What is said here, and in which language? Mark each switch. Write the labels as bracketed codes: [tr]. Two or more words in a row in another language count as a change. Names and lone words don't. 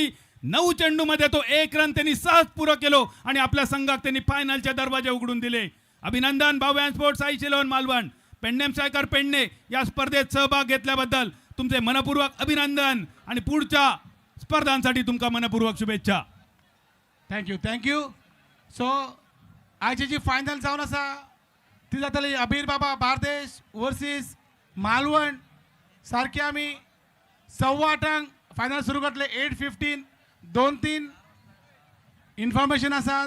[mr] 9 चेंडू मध्ये तो 1 रन त्यांनी सहज पुरो केलो आणि आपल्या संघात त्यांनी फायनलचे दरवाजे उघडून दिले. अभिनंदन भव्यान स्पोर्ट्स साई शिलोन मालवण, पेडणे स्ट्रायकर पेडणे या स्पर्धेत सहभाग घेतल्याबद्दल तुमचे मनपूर्वक अभिनंदन आणि पुढच्या स्पर्धांसाठी तुमका मनपूर्वक शुभेच्छा. थँक्यू. [kok] सो आयची जी फायनल जावन आसा ती जातली अबीर बाबा बार्देश वर्सीस मालवण. सारखे आमी 8:15 फायनल सुरू करतले. 8:15 2-3 इन्फॉर्मेशन आसात.